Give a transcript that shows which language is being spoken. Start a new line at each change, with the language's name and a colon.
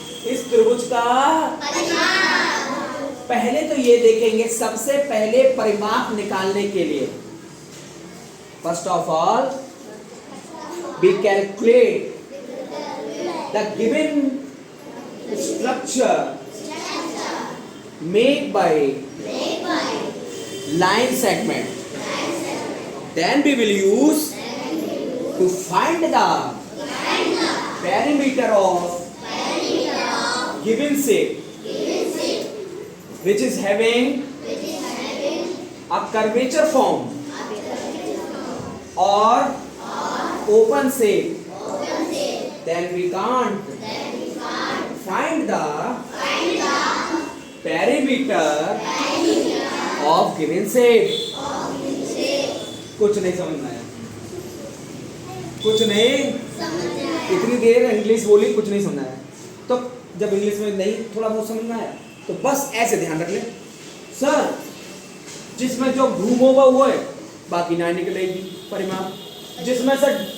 Hindi: इस त्रिभुज का पहले तो ये देखेंगे, सबसे पहले परिमाप निकालने के लिए
English: First of all we calculate the given structure made by line segment. Then we will use to find the perimeter of given shape which is having a curvature form or open shape. Then we can't find the perimeter of given shape.
Hindi: कुछ नहीं समझना है, कुछ नहीं। इतनी देर English बोली, कुछ नहीं समझना है। तो जब इंग्लिश में नहीं थोड़ा बहुत समझना है तो बस ऐसे ध्यान रख ले सर, जिसमें जो घूमोगा वो है, बाकी ना निकलेगी परिमाप। जिसमें से